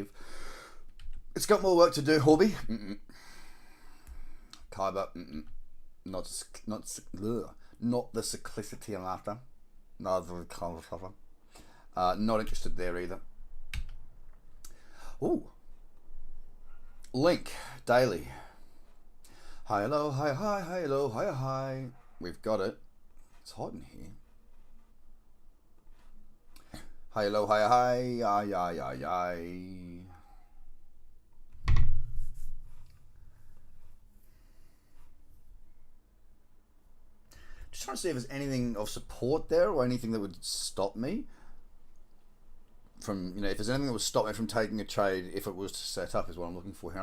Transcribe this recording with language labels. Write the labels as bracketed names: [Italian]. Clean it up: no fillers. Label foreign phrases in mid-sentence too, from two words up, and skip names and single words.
[English] It's got more work to do, Horby. Kyber, not the cyclicity I'm after. Not interested there either. Ooh. Link, daily. Hi, hello, hi, hi, hi, hello, hi, hi. We've got it. It's hot in here. Hi, hello, hi, hi, ay, ay, ay, ay. Just trying to see if there's anything of support there or anything that would stop me from, if there's anything that would stop me from taking a trade if it was to set up is what I'm looking for here.